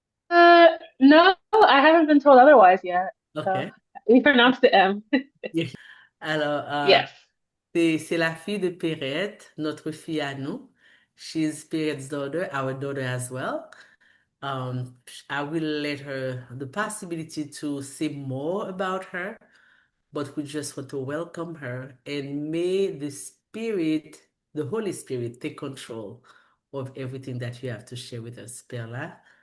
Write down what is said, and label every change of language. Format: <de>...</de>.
<en>No, I haven't been told otherwise yet. So Okay. we pronounced the M.</en> <fr>Alors,</fr> <en>Yes.</en> <fr>c'est la fille de Perrette, notre fille à nous.</fr> <en>She's Perrette's daughter, our daughter as well. Um, I will let her the possibility to say more about her, but we just want to welcome her and may the Spirit, the Holy Spirit, take control of everything that you have to share with us, Perla.</en>